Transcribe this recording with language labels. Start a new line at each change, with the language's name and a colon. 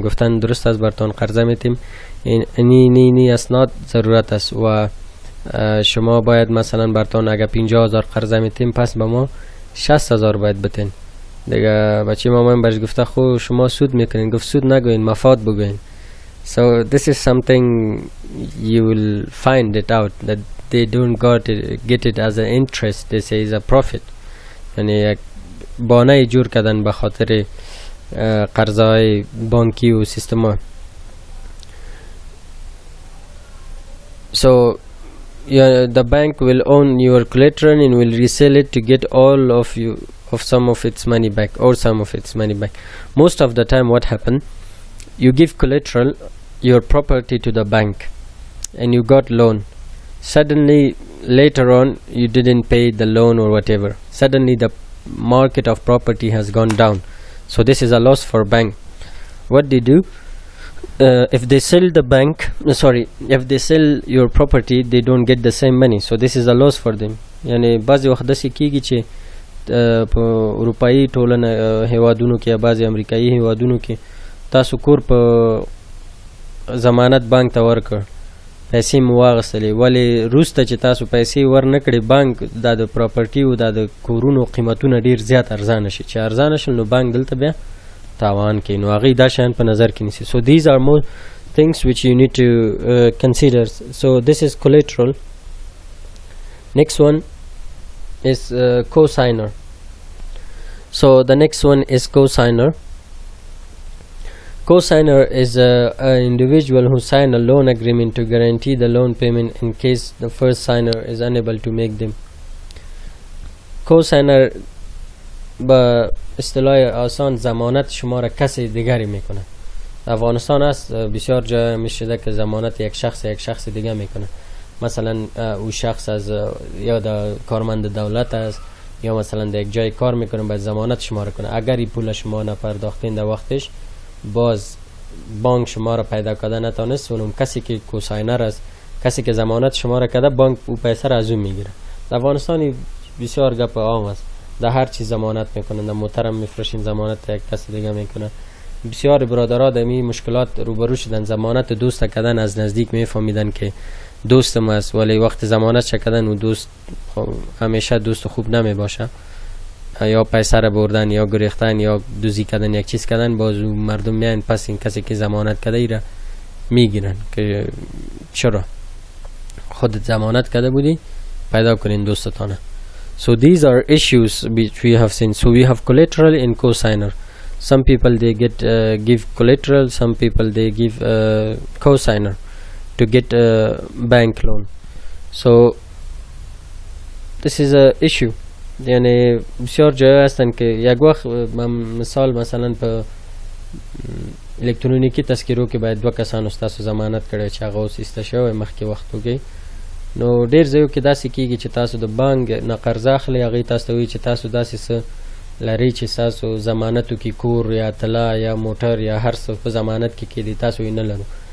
Persian: گفتن درست است براتون قرضه میتیم، این اسناد ضرورت است و شما باید مثلا براتون اگه 50,000 قرضه میتیم پس به ما 60,000 باید بتین دیگه. بچه مامان برش گفته خو شما سود میکنین. گفت سود نگوین، مفاد بگوین.
English: So this is something you will find it out that they don't get it as an interest, they say is a profit.
Persian: یعنی یک بانه جور کردن به خاطر قرضه های بانکی و سیستم ها.
English: So the bank will own your collateral and will resell it to get all of some of its money back or some of its money back. Most of the time what happen, you give collateral, your property to the bank, and you got loan. Suddenly later on you didn't pay the loan or whatever. Suddenly the market of property has gone down. So this is a loss for bank. What they do, if they sell the bank, if they sell your property, they don't get the same money. So this is a loss for them.
Pashto: یعنی بعضی وخت داسې کیږي چې په اروپایي ټولنه هیوادونو کې یا بعضی امریکایي هیوادونو کې تاسو کور په ضمانت بانک ته ورکړ، پیسې مو واغستلې، ولی روسته چې تاسو پیسې ورنکړې بانک د پراپرټي او د کورونو قیمتونه ډیر زیات ارزانه شي، چې ارزانه شل نو بانک دلته بیا تاوان کوي. نو هغې دا شیان په نظر کې نیسي.
English: So these are more things which you need to consider. So this is collateral. Next one is co-signer. So the next one is co-signer. Co-signer is an individual who sign a loan agreement to guarantee the loan payment in case the first signer is unable to make them.
Persian: Co-signer با اصطلاح آسان ضمانت شما را کسی دیگری میکنه. افغانستان است بسیار جا میشده که ضمانت یک شخص دیگه میکنه. مثلا او شخص از یا دا کارمند دولت است یا مثلا در یک جای کار میکنه باید ضمانت شما را کنه. اگر این پول شما نپرداختین در وقتش باز بانک شما را پیدا کرده نتانست، اونم کسی که کوساینر است، کسی که ضمانت شما را کرده، بانک او پیسه را از اون میگیره. در افغانستان بسیار گپ عام است، در هر چیز ضمانت میکنن، در موترم میفروشین ضمانت یک کس دیگه میکنه. بسیار برادرها در این مشکلات روبرو شدن. ضمانت دوست کردن از نزدیک میفهمیدن که دوستم است، ولی وقت ضمانت کردن و دوست همیشه دوست خوب نمی باشه. یا پیسه را بردن یا گریختن یا دوزی کردن یک چیز کردن، باز مردم میان پس این کسی که ضمانت کرده ای را میگیرن که چرا خودت ضمانت کرده بودی، پیدا کنین دوستانه.
English: So these are issues which we have seen. So we have collateral and cosigner. Some people they get give collateral, some people they give cosigner to get a bank loan. So this is a issue.
Persian: یعنی بسیار جای هستن که یک وقت مثال مثلا
Pashto: په الکترونیکی تذکرو کې باید 2 کسانو ستاسو ضمانت کړی چې هغه اوس ایسته شوی مخکې وختو کې، نو ډیر ځایو کې داسې کېږي چې تاسو د بانک نه قرض اخلئ، هغوی تاسو ته وایي چې تاسو داسې څه لرئ چې ستاسو ضمانتو کې کور یا طلا یا موټر یا هر څه په ضمانت کې کېدي، تاسو یې نه لرو.